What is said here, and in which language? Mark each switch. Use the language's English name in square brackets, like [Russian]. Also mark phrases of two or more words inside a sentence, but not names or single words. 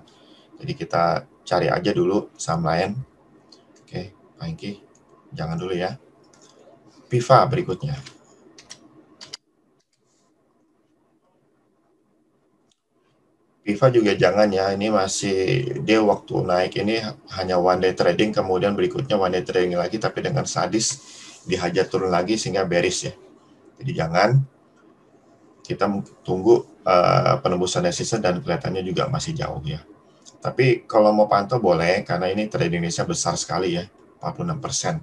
[Indonesian] Jadi kita cari aja dulu saham lain. Oke, Pak Hengki, jangan dulu ya. Piva berikutnya. Piva juga jangan ya, ini masih dia waktu naik ini hanya [English] one day trading, [Indonesian] kemudian berikutnya [English] one day trading [Indonesian] lagi, tapi dengan sadis dihajar turun lagi sehingga bearish ya. Jadi jangan, kita tunggu penembusan resisten dan kelihatannya juga masih jauh ya. Tapi kalau mau pantau boleh, karena ini trading Indonesia besar sekali ya, 46%.